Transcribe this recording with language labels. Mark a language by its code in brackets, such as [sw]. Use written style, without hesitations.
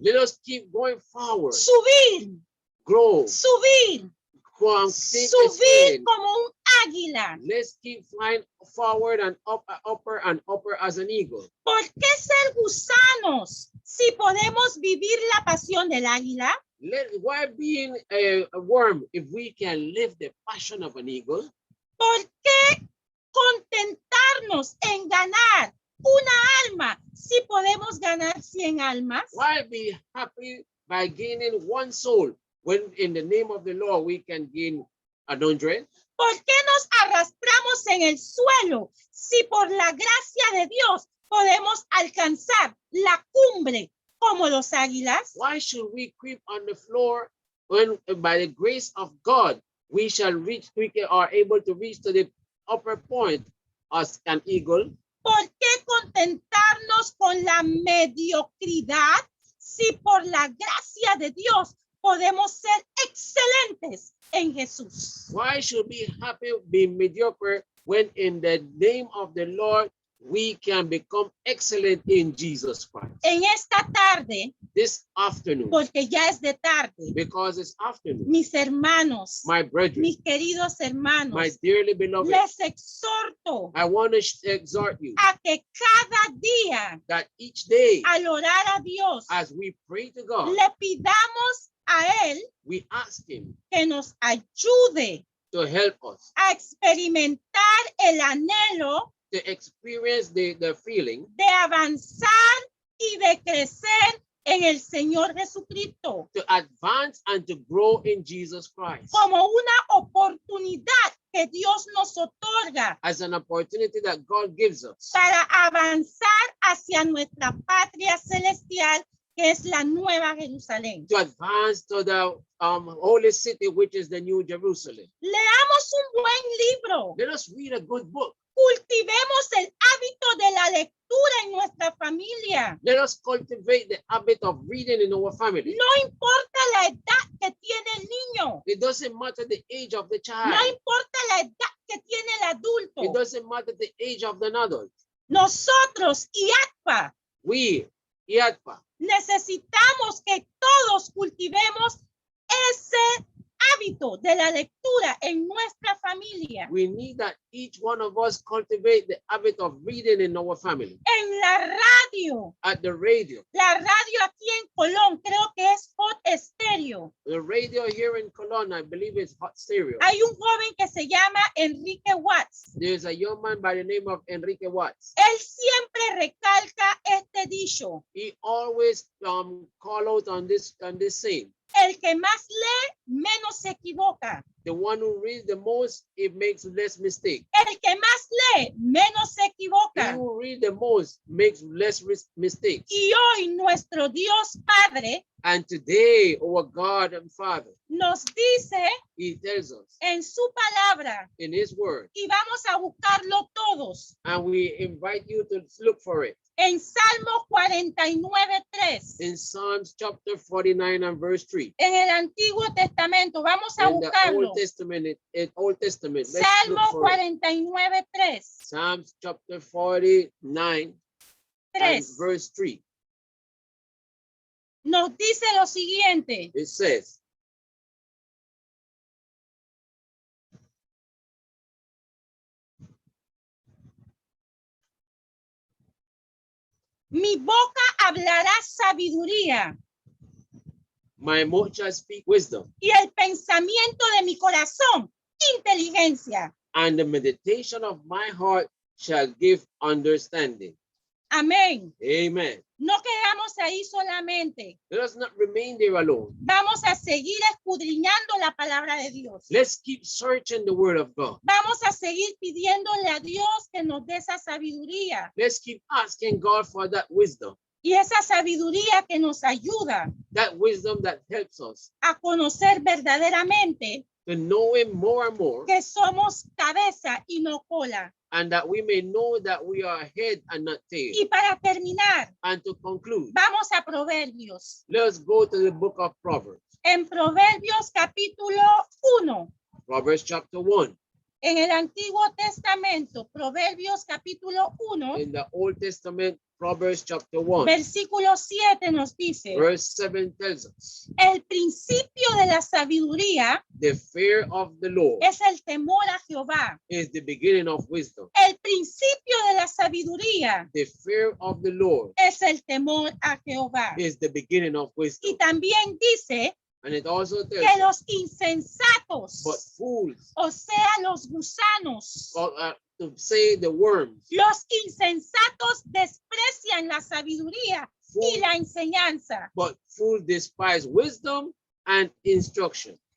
[en] Let us keep going forward, [es] Subir, [en] grow, [es] subir, subir como un águila. [en] Let's keep flying forward and upper as an eagle. [es] ¿Por qué ser gusanos si podemos vivir la pasión del águila? [en] Why being a worm if we can live the passion of an eagle? [es] ¿Por qué contentarnos en ganar una alma si podemos ganar 100 almas? [en] Why be happy by gaining one soul when in the name of the Lord we can gain 100? [es] ¿Por qué nos arrastramos en el suelo si por la gracia de Dios podemos alcanzar la cumbre como los águilas? [en] Why should we creep on the floor when by the grace of God we are able to reach to the upper point as an eagle? [es] ¿Por qué contentarnos con la mediocridad si por la gracia de Dios podemos ser excelentes en Jesús? [en] Why should we be happy being mediocre when in the name of the Lord we can become excellent in Jesus Christ? [es] En esta tarde, [en] This afternoon, [es] porque ya es de tarde, [en] because it's afternoon, [es] mis hermanos, [en] my brethren, [es] mis queridos hermanos, [en] my dearly beloved, [es] les exhorto [en] I want to exhort you [es] a que cada día, [en] that each day [es] al orar a Dios, [en] as we pray to God, [es] le pidamos a Él [en] we ask him [es] que nos ayude [en] to help us [es] a experimentar el anhelo [en] to experience the feeling [es] de avanzar y de crecer en el Señor Jesucristo [en] to advance and to grow in Jesus Christ [es] como una oportunidad que Dios nos otorga [en] as an opportunity that God gives us [es] para avanzar hacia nuestra patria celestial, que es la Nueva Jerusalén. [en] to advance to the holy city, which is the New Jerusalem. [es] Leamos un buen libro, [en] Let us read a good book. [es] cultivemos el hábito de la lectura en nuestra familia. [en] Let us cultivate the habit of reading in our family. [es] No importa la edad que tiene el niño, [en] It doesn't matter the age of the [es] no [en] child. [es] importa la edad que tiene el [en] It [es] adulto. [en] doesn't matter the age of the adult. [es] Nosotros, IATPA, [en] We, IATPA, [es] necesitamos que todos cultivemos ese hábito de la lectura en nuestra familia, [en] We need that each one of us cultivate the habit of reading in our family. [es] en la radio. [en] At the radio. [es] La radio aquí en Colón creo que es Hot Stereo. [en] The radio here in Cologne, I believe it's Hot Stereo. [es] Hay un joven que se llama Enrique Watts. [en] There's a young man by the name of Enrique Watts. [es] Él siempre recalca este dicho. [en] He always call out on this saying. [es] El que más lee, menos se equivoca. [en] The one who reads the most, it makes less mistake. [es] El que más lee, menos se [en] He [es] equivoca. [en] who reads the most makes less mistakes. [es] Y hoy nuestro Dios Padre [en] And today, our God and Father, [es] nos dice [en] He tells us [es] en su palabra, [en] in His word, [es] y vamos a buscarlo todos, [en] and we invite you to look for it [es] en Salmo 49:3. [en] in Psalms chapter 49 and verse 3. [es] En el Antiguo Testamento, vamos a [en] In the [es] buscarlo. [en] Old Testament, let's look [es] Salmo [en] for it. [es] 49:3. [en] Psalms chapter 49 and verse 3. [es] Nos dice lo siguiente. [en] It says, [es] Mi boca hablará sabiduría [en] my mouth shall speak wisdom, [es] y el pensamiento de mi corazón, inteligencia. [en] and the meditation of my heart shall give understanding. [es] Amén. [en] Amen. [es] No quedamos ahí solamente. [en] Let us not remain there alone. [es] Vamos a seguir escudriñando la palabra de Dios. [en] Let's keep searching the word of God. [es] Vamos a seguir pidiéndole a Dios que nos dé esa sabiduría [en] Let's keep asking God for that wisdom [es] y esa sabiduría que nos ayuda [en] that wisdom that helps us [es] a conocer verdaderamente [en] to know Him more and more, [es] que somos cabeza y no cola. [en] and that we may know that we are head and not tail. [es] Y para terminar, [en] And to conclude, [es] vamos a Proverbios. [en] let us go to the book of Proverbs. [es] En Proverbios capítulo 1, [en] Proverbs chapter 1. [es] en el Antiguo Testamento, Proverbios capítulo 1, [en] In the Old Testament, Proverbs chapter 1. [es] versículo 7 nos dice, [en] Verse 7 tells us, [es] el principio de la sabiduría [en] the fear of the Lord [es] es el temor a Jehová. [en] is the beginning of wisdom. [es] El principio de la sabiduría [en] The fear of the Lord [es] es el temor a Jehová. [en] is the beginning of [es] Y [en] wisdom. [es] también dice [en] And it also tells [es] que [en] us, [es] los insensatos, [en] but fools, [es] o sea, los gusanos, [en] to say the worms, [es] los insensatos desprecian la sabiduría y [en] fools, [es] la enseñanza. [en] but fools despise wisdom and instruction.